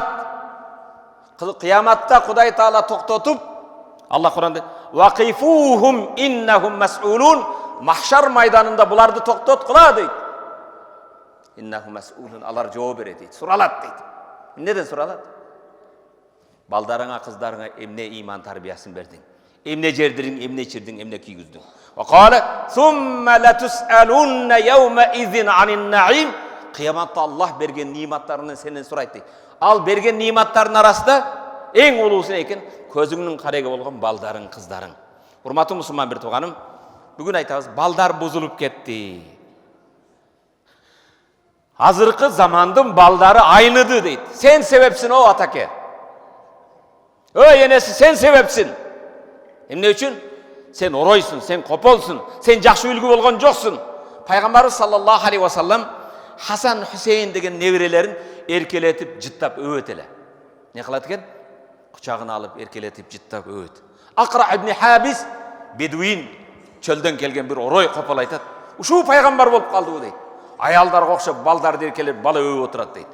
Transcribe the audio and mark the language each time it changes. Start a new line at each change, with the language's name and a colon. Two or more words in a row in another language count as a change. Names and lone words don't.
Kyrgyz: Кыяматта Кудай Таала токтотуп, Аллах Куранда
Arabic: وقفوهم إنهم مسؤولون,
Kyrgyz: махшар майданында буларды токтоткула дейт.
Arabic: إنهم مسؤولون,
Kyrgyz: алар жооп берет дейт, суралат дейт. Эмнеден суралат? Балдарыңа, кыздарыңа эмне иман тарбиясын бердиң? Эмне жердириң, эмне ичирдиң, эмне кийгиздиң?
Arabic: وقال ثم لتسألن يومئذ عن النعيم.
Kyrgyz: Кыяматта Аллах берген ниматтарын сенен сурайт дейт. Ал берген ниматтардын арасында эң улуусу экен көзүңнүн кареги болгон балдарың, кыздарың. Урматтуу мусулман бир тууганым, бүгүн айтабыз, балдар бузулуп кетти. Азыркы замандын балдары айныды дейт. Сен себепсиң о атаке. Ой энеси, сен себепсиң. Эмне үчүн? Сен оройсуң, сен кополсуң, сен жакшы үлгү болгон жоксуң. Пайгамбарыбыз
Arabic: صلى الله عليه وسلم
Kyrgyz: Хасан Хусейн деген неберелерин эркелетип, жыттап өбөт эле. Не кылат экен? Кучагына алып, эркелетип, жыттап өбөт. Акра ибн Хабис, бедуин, чөлдөн келген бир орой копол айтат. Ушул пайгамбар болуп калдыбы дейт. Аялдарга окшоп, балдарды эркелеп, бала өбүп отурат дейт.